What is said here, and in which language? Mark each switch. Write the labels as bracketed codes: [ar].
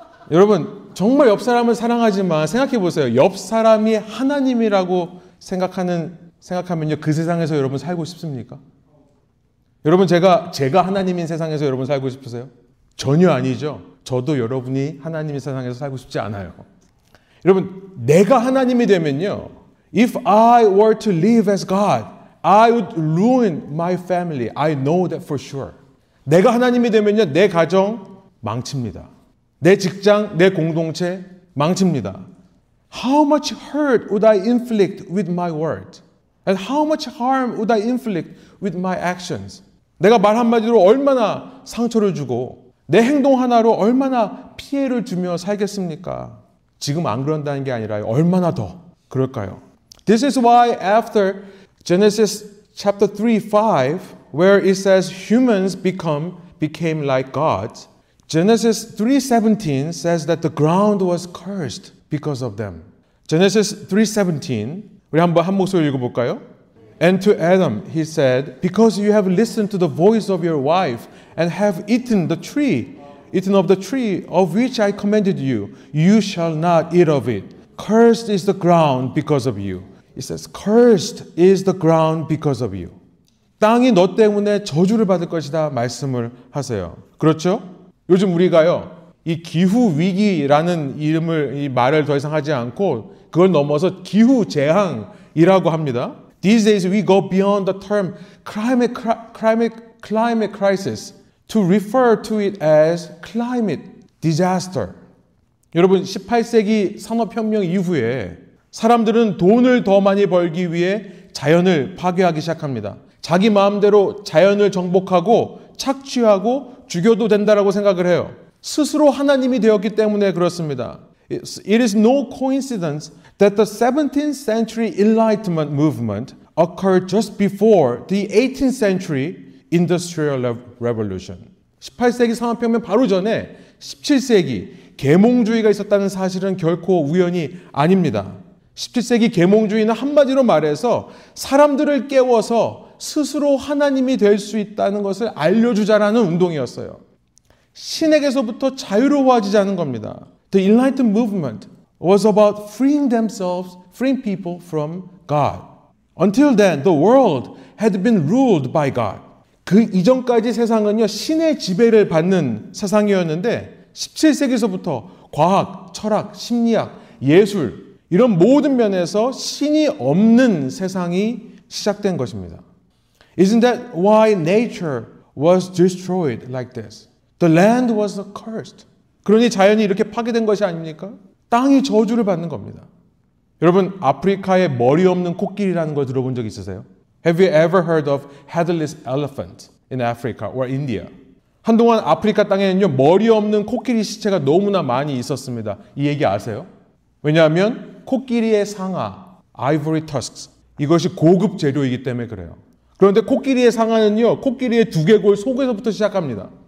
[ko] 여러분 정말 옆 사람을 사랑하지만 생각해 보세요. 옆 사람이 하나님이라고 생각하면요 그 세상에서 여러분 살고 싶습니까? 여러분 제가 하나님인 세상에서 여러분 살고 싶으세요? 전혀 아니죠. 저도 여러분이 하나님의 세상에서 살고 싶지 않아요. 여러분 내가 하나님이 되면요 [en] If I were to live as God, I would ruin my family. I know that for sure. [ko] 내가 하나님이 되면요 내 가정 망칩니다. 내 직장, 내 공동체 망칩니다. [en] How much hurt would I inflict with my word? And how much harm would I inflict with my actions? [ko] 내가 말 한마디로 얼마나 상처를 주고 내 행동 하나로 얼마나 피해를 주며 살겠습니까? 지금 안 그런다는 게 아니라 얼마나 더 그럴까요? [en] This is why after Genesis chapter 3:5, where it says humans became like gods, Genesis 3:17 says that the ground was cursed because of them. [ko] Genesis 3:17 우리 한번 한 목소리 읽어볼까요? [en] And to Adam he said, because you have listened to the voice of your wife and have eaten of the tree of which I commanded you, you shall not eat of it. Cursed is the ground because of you. It says, cursed is the ground because of you. [ko] 땅이 너 때문에 저주를 받을 것이다 말씀을 하세요. 그렇죠? 요즘 우리가요, 이 기후 위기라는 이 말을 더 이상 하지 않고 그걸 넘어서 기후 재앙이라고 합니다. [en] These days we go beyond the term climate crisis to refer to it as climate disaster. [ko] 여러분, 18세기 산업혁명 이후에 사람들은 돈을 더 많이 벌기 위해 자연을 파괴하기 시작합니다. 자기 마음대로 자연을 정복하고 착취하고 죽여도 된다라고 생각을 해요. 스스로 하나님이 되었기 때문에 그렇습니다. [en] It is no coincidence that the 17th century Enlightenment movement occurred just before the 18th century Industrial Revolution. [ko] 18세기 산업혁명 바로 전에 17세기 계몽주의가 있었다는 사실은 결코 우연이 아닙니다. 17세기 계몽주의는 한마디로 말해서 사람들을 깨워서 스스로 하나님이 될 수 있다는 것을 알려주자라는 운동이었어요. 신에게서부터 자유로워지자는 겁니다. [en] The Enlightenment movement was about freeing themselves, freeing people from God. Until then, the world had been ruled by God. [ko] 그 이전까지 세상은요, 신의 지배를 받는 세상이었는데 17세기서부터 과학, 철학, 심리학, 예술 이런 모든 면에서 신이 없는 세상이 시작된 것입니다. [en] Isn't that why nature was destroyed like this? The land was cursed. [ko] 그러니 자연이 이렇게 파괴된 것이 아닙니까? 땅이 저주를 받는 겁니다. 여러분, 아프리카에 머리 없는 코끼리라는 걸 들어본 적 있으세요? [en] Have you ever heard of headless elephant in Africa or India? [ko] 한동안 아프리카 땅에는요, 머리 없는 코끼리 시체가 너무나 많이 있었습니다. 이 얘기 아세요? 왜냐하면 코끼리의 상아, [en] ivory tusks, [ko] 이것이 고급 재료이기 때문에 그래요. 그런데 코끼리의 상아는요, 코끼리의 두개골 속에서부터 시작합니다.